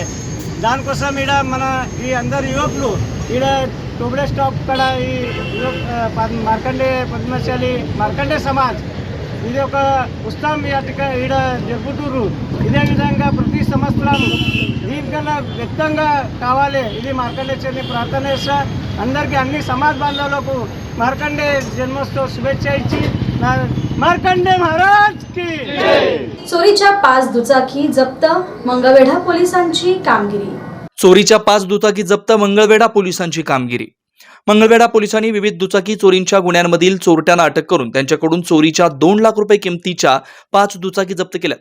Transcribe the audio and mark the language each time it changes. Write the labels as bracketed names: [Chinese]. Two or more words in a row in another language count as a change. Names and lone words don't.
[Telugu] దానికోసం ఈడ మన ఈ అందరు యువకులు ఈడ టోబడే స్టాప్ కాడ ఈ మార్కండే పద్మశాలి మార్కండే సమాజ్ ఇది ఒక ఉత్సవం ఈడ జరుపుతుర్రు. ఇదే విధంగా ప్రతి సంవత్సరం దీనికన్నా వ్యక్తంగా కావాలి. ఇది మార్కండేశ్వరిని ప్రార్థన చేస్తా. అందరికీ అన్ని సమాజ్ బాంధవులకు మార్కండే జన్మోత్సవ शुभेच्छा ఇచ్చి [Hindi] मार्कंडे महाराज की. [Marathi] चोरीच्या 5 दुचाकी जप्त, मंगळवेढा पोलिसांची कामगिरी. चोरीच्या 5 दुचाकी जप्त, मंगळवेढा पोलिसांची कामगिरी. मंगळवेढा पोलिसांनी विविध दुचाकी चोरींच्या गुन्ह्यांमधील चोरट्यांना अटक करून त्यांच्याकडून चोरीच्या 2 लाख रुपये किमतीच्या 5 दुचाकी जप्त केल्यात.